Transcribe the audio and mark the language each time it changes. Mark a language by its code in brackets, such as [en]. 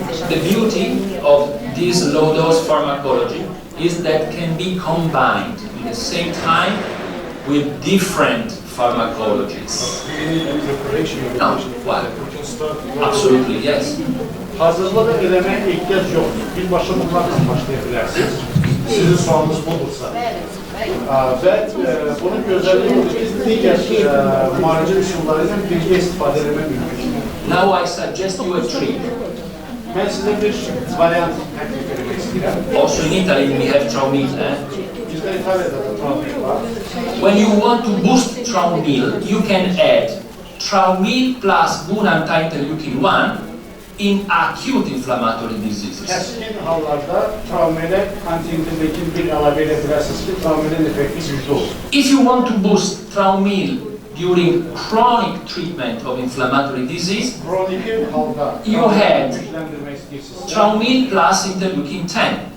[en] The beauty of this low-dose pharmacology is that can be combined at the same time with different pharmacologies. No, what? Absolutely, yes. [az] Hazırlığı eləməyə ehtiyac yoxdur. Birbaşa bunlarla başlaya bilərsiniz. Sizin sualınız budursa. Və bunun gözəlliyi odur ki, digər müalicə üsulları ilə birgə istifadə etmək mümkün. [en] Now I suggest you a trick. [az] Mən sizə bir variant təklif etmək istəyirəm. [en] Also in Italy we have Traumil. [az] Bizdə İtaliyada da Traumil var. [en] When you want to boost Traumil, you can add Traumil plus GUNA anti-interleukin 1 in acute inflammatory diseases. [az] Kəskin hallarda travmələ anti-interleukin 1 əlavə edə bilərsiniz ki, travmənin effekti güclü olur. [en] If you want to boost Traumil during chronic treatment of inflammatory disease, you had Traumil plus interleukin 10.